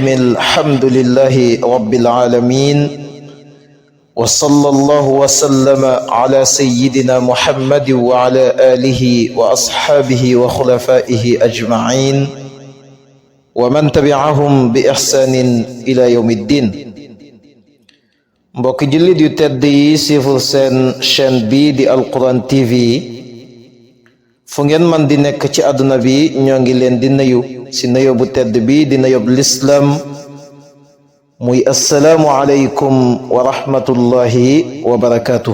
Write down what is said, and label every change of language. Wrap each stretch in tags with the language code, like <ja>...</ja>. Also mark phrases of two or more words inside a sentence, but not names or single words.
<ar>الحمد لله رب العالمين، وصلى الله وسلم على سيدنا محمد وعلى آله وأصحابه وخلفائه أجمعين ومن تبعهم بإحسان إلى يوم الدين.</ar> <wo>mbokk jullit yu tedd yi siiful seen chaîne bi di Alquran TV fu ngeen man di nekk ci àdduna bi ñoo ngi leen di nuyu ci nuyoo bu tedd bi di nuyoo lislaam muy</wo> <ar>السلام عليكم ورحمة الله وبركاته.</ar>